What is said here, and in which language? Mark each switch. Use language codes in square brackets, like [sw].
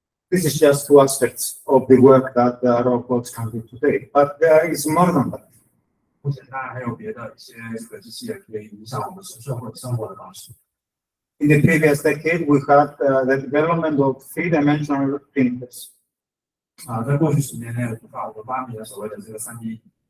[en] This is just two aspects of the work that robots can do today, but there is more than that. [zh] 目前当然还有别的一些这个机器人可以影响我们社会生活的方式。 [en] In the previous decade, we had the development of three-dimensional printers. [zh] 在过去10年内，我们发明了所谓的这个3D。